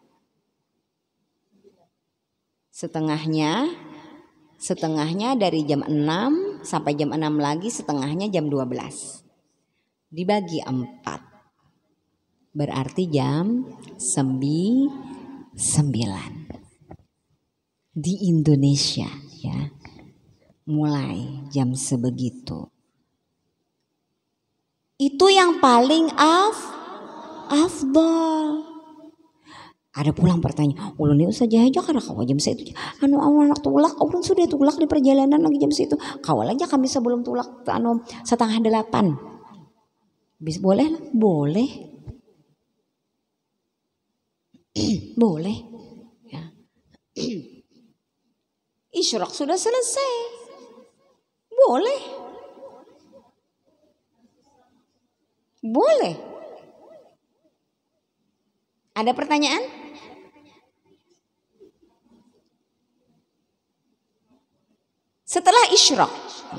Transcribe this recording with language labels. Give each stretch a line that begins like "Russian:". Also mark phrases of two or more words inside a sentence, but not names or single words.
Indonesian: setengahnya dari jam 6 sampai jam 6 lagi, setengahnya jam 12 dibagi 4 berarti jam 9 di Indonesia, ya. Mulai jam sebegitu. Itu yang paling afdal.
Banjar: Ada pulang pertanyaan, ulun ini saja aja karena kau jam segitu. Anak tulak, ulun sudah tulak di perjalanan lagi jam segitu. Kawal aja kami sebelum tulak 7:30.
Indonesian: Boleh lah, boleh. Boleh. Ya. Isyraq sudah selesai. Boleh. Boleh. Ada pertanyaan? Setelah isyraq, ya.